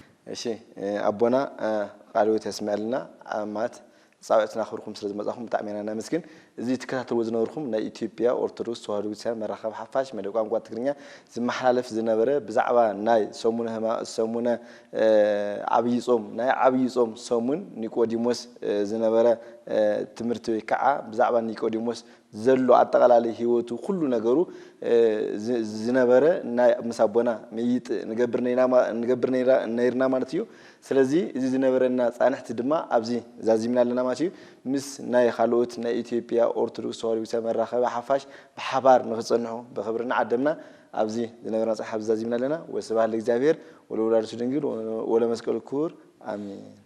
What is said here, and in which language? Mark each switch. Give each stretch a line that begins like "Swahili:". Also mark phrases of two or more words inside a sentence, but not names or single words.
Tigrinya: እሺ አቦና ቃሉ ተስማልና አማት ጻውዕትና خركم ስለዚ መጻኹም ተአሚና ናመስግን እዚ ተከታተሉ ዝነበርኩም ናይ ኢትዮጵያ ኦርቶዶክስ ተዋህዶ ቤተክርስቲያን መራኸብ ሓፋሽ መደብ ቋንቋ ትግርኛ ዝመሓላለፍ ዝነበረ ብዛዕባ ናይ ሰሙነ ዓብይ ጾም ናይ ዓብይ ጾም ሰሙን ኒቆዲሞስ ዝነበረ ትምህርቲ ወይ ከዓ ብዛዕባ ኒቆዲሞስ ዘሎ አጠቃላይ ህይወቱ ሁሉ ነገሩ ዝነበረ ናይ መሳቦና መይጥ ንገብር ነይርና ማለት እዩ ስለዚ እዚ ዝነበረና ጻንሕቲ ድማ ኣብዚ ዛዚምና ኣለና ማለት እዩ ምስ ናይ ካልኦት ናይ ኢትዮጵያ ኦርቶዶክስ ተዋህዶ ቤተክርስቲያን መራኸብ ሓፋሽ በሓባር ንኽጸንሑ በኽብርና ዓደምና ኣብዚ ዝነበረና ጻሓብ ዛዚምና ኣለና
Geez: ወስብሐት ለእግዚአብሔር ወለወላዲቱ ድንግል ወለመስቀሉ ክቡር አሜን